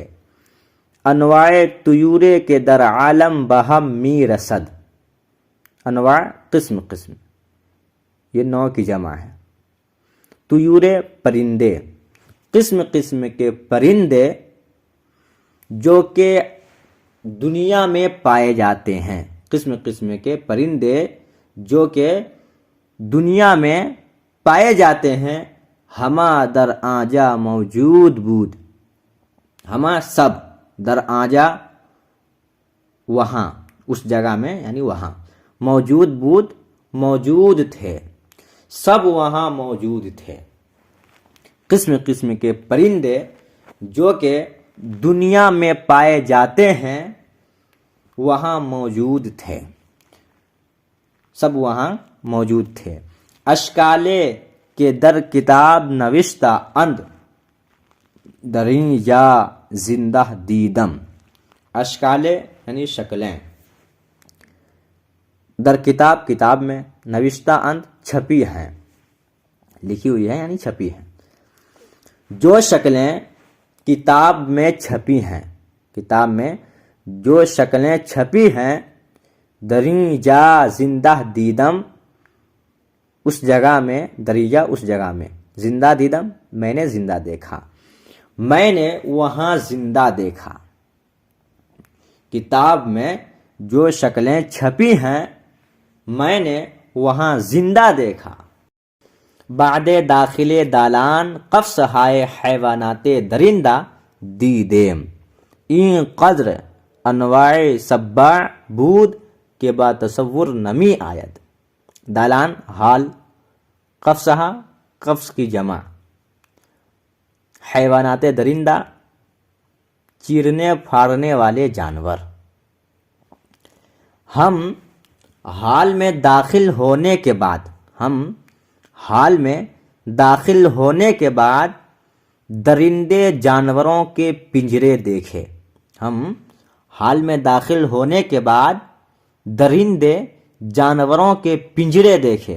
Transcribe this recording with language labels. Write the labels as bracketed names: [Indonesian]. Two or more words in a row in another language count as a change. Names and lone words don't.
[Persian] انواع طیورے کے در عالم بہم می رسد، انواع قسم قسم، [Urdu] یہ نوع کی جمع ہے۔ طیورے پرندے، قسم قسم کے پرندے جو کہ دنیا میں پائے جاتے ہیں، قسم قسم کے پرندے جو کہ دنیا میں پائے جاتے ہیں۔ [Persian] ہما در آنجا موجود بود، [Urdu] ہما سب [Persian] در آنجا [Urdu] وہاں، اس جگہ میں یعنی وہاں، [Persian] موجود بود [Urdu] موجود تھے، سب وہاں موجود تھے۔ قسم قسم کے پرندے جو کہ دنیا میں پائے جاتے ہیں وہاں موجود تھے، سب وہاں موجود تھے۔ [Persian] اشکالے کے در کتاب نوشتہ اند، دریں یا زندہ دیدم۔ [Urdu] اشکالے یعنی شکلیں، [Persian] در کتاب [Urdu] کتاب میں، [Persian] نوشتہ اند [Urdu] چھپی ہیں، لکھی ہوئی ہے یعنی چھپی ہیں۔ جو شکلیں کتاب میں چھپی ہیں، کتاب میں جو شکلیں چھپی ہیں، [Persian] دریں جا زندہ دیدم، [Urdu] اس جگہ میں، دریجہ اس جگہ میں، [Persian] زندہ دیدم [Urdu] میں نے زندہ دیکھا، میں نے وہاں زندہ دیکھا۔ کتاب میں جو شکلیں چھپی ہیں میں نے وہاں زندہ دیکھا۔ [Persian] بعد داخل دالان قفس ہائے حیوانات درندہ دیدیم، این قدر انواع سبع بود کہ با تصور نمی آید۔ [Urdu] دالان حال، قفسہا قفس کی جمع، حیوانات درندہ چیرنے پھاڑنے والے جانور۔ ہم حال میں داخل ہونے کے بعد، ہم حال میں داخل ہونے کے بعد درندے جانوروں کے پنجرے دیکھے، ہم حال میں داخل ہونے کے بعد درندے جانوروں کے پنجرے دیکھے۔